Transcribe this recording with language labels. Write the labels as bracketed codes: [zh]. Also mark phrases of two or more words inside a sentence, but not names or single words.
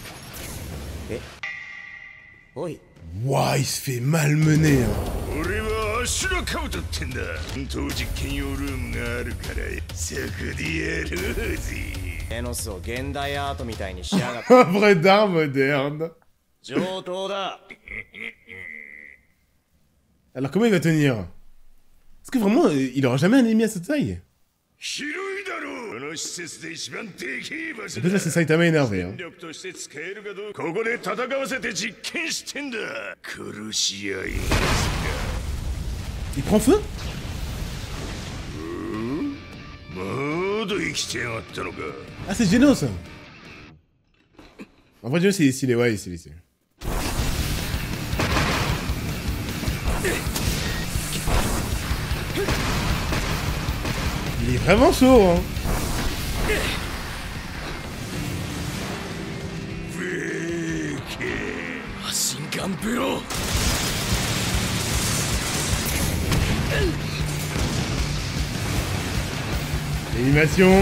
[fr] Wouah, il se fait malmener. Hein. [ja] アシュラカブトってんだ。当実験用ルームがあるからそこでやろうぜ。エノスを現代アートみたいにしやがって。 [fr] Vrai d'art moderne. [ja] 上等だ。 [fr] Alors comment il va tenir? Est-ce que vraiment il aura jamais un ennemi à cette taille? [ja] 広いだろう。この施設で一番できい場所 [fr] En fait là c'est Saitama énervé. Hein. [ja] 力として使えるかどうかここで戦わせて実験してんだ。殺し合いですか。 [fr] Il prend feu? [ja] まだ生きてやがったのか。 [fr] Ah c'est Genos. En vrai Genos il est stylé, ouais il est stylé. Il est vraiment chaud hein. L'animation.